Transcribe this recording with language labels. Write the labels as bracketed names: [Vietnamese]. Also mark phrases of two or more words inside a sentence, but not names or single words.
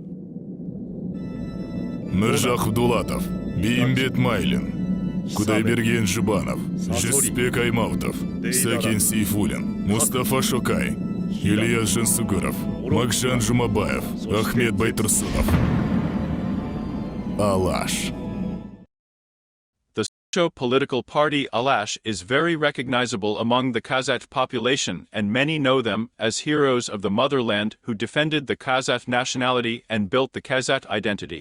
[English] Міржах Абдулатов, Бейімбет Майлин, Кудайберген Жұбанов, Жүсіпбек Аймауытов, Сәкен Сейфуллин, Мұстафа Шокай, Ильяс Жансүгіров, Макжан Жұмабаев, Ахмет Байтұрсынов. Alash. The socio-political party Alash is very recognizable among the Kazakh population, and many know them as heroes of the motherland who defended the Kazakh nationality and built the Kazakh identity.